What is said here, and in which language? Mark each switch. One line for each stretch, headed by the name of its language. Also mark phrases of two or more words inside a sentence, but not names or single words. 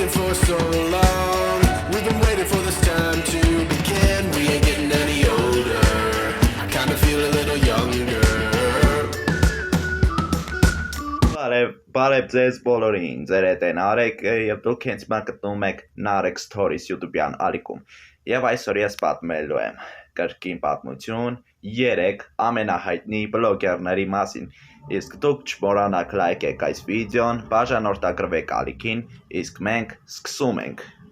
English: for so long. We've been waiting for this time to begin. We ain't getting any older. I kinda feel a little younger.
Armenian: Բարև ձեզ բոլորին, ձեր հետ են Արեգը եւ դուք հենց հիմա գտնում եք Narex Stories YouTube-յան ալիքում։ Եվ այսօր ես պատմելու եմ կրկին պատմություն 3 ամենահայտնի բլոգերների մասին։ Իսկ դուք չմոռանաք լայքեք այս վիդեոն, բաժանորդագրվեք ալիքին, իսկ մենք սկսում ենք։